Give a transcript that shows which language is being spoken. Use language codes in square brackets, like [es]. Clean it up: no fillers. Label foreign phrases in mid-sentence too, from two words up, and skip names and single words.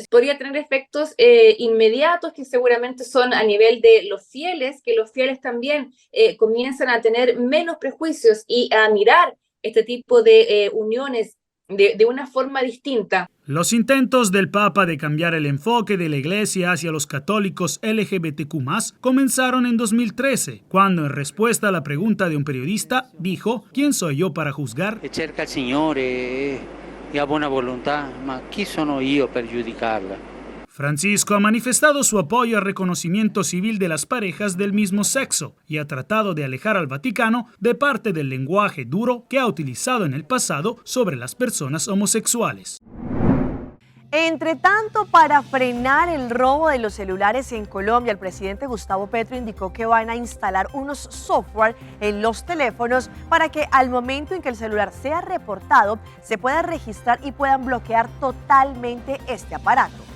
[es] Podría tener efectos inmediatos que seguramente son a nivel de los fieles, que los fieles también comienzan a tener menos prejuicios y a mirar este tipo de uniones de una forma distinta. Los intentos del Papa de cambiar el enfoque de la Iglesia hacia los católicos LGBTQ+, comenzaron en 2013, cuando en respuesta a la pregunta de un periodista, dijo: ¿quién soy yo para juzgar? [it] Cerca il Signore e ha buona volontà, ma chi sono io per giudicarla? [es] Francisco ha manifestado su apoyo al reconocimiento civil de las parejas del mismo sexo y ha tratado de alejar al Vaticano de parte del lenguaje duro que ha utilizado en el pasado sobre las personas homosexuales. Entre tanto, para frenar el robo de los celulares en Colombia, el presidente Gustavo Petro indicó que van a instalar unos software en los teléfonos para que al momento en que el celular sea reportado, se pueda registrar y puedan bloquear totalmente este aparato.